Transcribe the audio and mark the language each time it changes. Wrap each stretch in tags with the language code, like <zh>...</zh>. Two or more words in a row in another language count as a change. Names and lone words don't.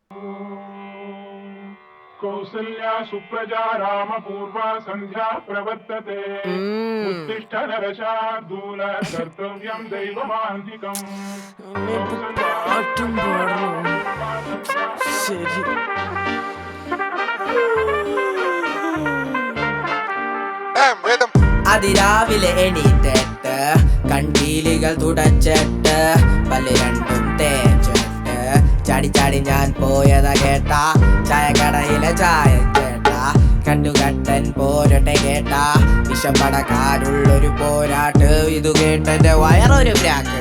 <sa>कौसल्या सुप्रजा रामपूर्वा संध्या प्रवर्तते उत्तिष्ठ नरशार्दूल कर्तव्यं दैवमान्तिकम्</sa> <ml>അതിരാവിലെ എണീറ്റിട്ട് കൺപീലികൾ തുടച്ചിട്ട് പല്ല് രണ്ടും തേച്ചിട്ട് ചാടി ചാടി ഞാൻ പോയതാ കേട്ടാ ചായക്കടയിലെ ചായ ചേട്ടാ കണ്ണുകട്ടൻ പോരട്ടെ കേട്ടാ വിഷപ്പടക്കാരുള്ളൊരു പോരാട്ട് ഇതു കേട്ടെന്റെ വയറൊരു ബ്രാക്ക്</ml>